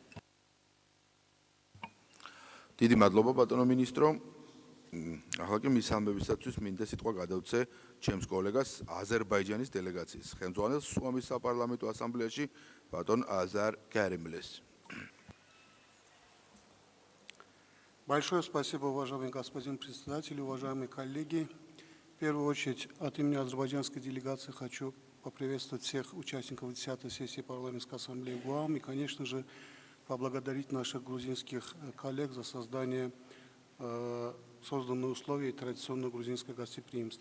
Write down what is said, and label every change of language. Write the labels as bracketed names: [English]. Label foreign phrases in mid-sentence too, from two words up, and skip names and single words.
[Georgian] დიდი მადლობა ბატონო მინისტრო. ახლა კი მის ამბებისათვის მინდა სიტყვა გადავცე ჩემს კოლეგას აზერბაიჯანის დელეგაციის ხელმძღვანელს სუამის საპარლამენტო ასამბლეაში ბატონ აზარ გარემლეს. [Russian] Большое спасибо, уважаемый господин председатель, уважаемые коллеги. В первую очередь, от имени азербайджанской делегации хочу поприветствовать всех участников 10-й сессии парламентской ассамблеи ГУАМ и, конечно же, поблагодарить наших грузинских коллег за создание созданных условий и традиционного грузинского гостеприимства.